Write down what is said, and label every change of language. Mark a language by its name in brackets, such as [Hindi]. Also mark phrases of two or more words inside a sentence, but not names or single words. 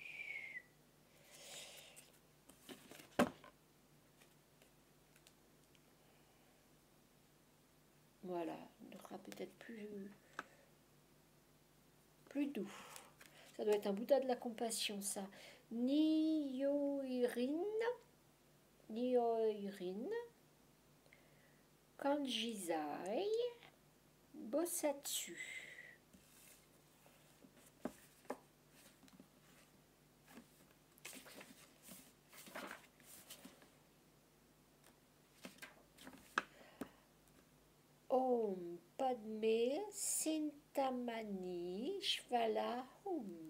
[French] Voilà, il sera peut-être plus doux. Ça doit être un Bouddha de la compassion, ça. Nyoirin, Kanjizai, Bosatsu. [Sanskrit] ॐ पद्मे चिन्तामणि ज्वल हूं.